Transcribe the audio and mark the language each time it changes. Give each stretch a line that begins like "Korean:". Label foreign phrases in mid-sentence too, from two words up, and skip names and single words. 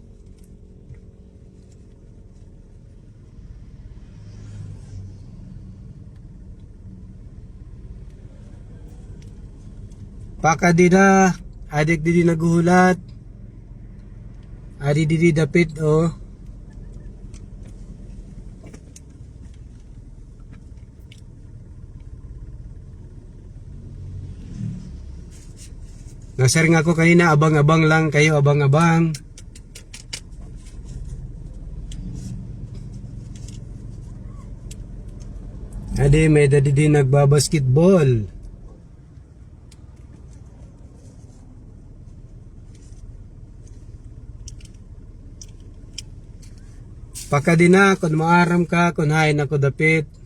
Waray: Paka di na adik di naguhulat. Adi di dapit o. Nasaring ako kanina,
Filipino: abang-abang lang kayo, abang-abang.
Waray: Adi, may dadi din nagbabasketball. Paka din na, kung maaram ka, kung hain ako dapit.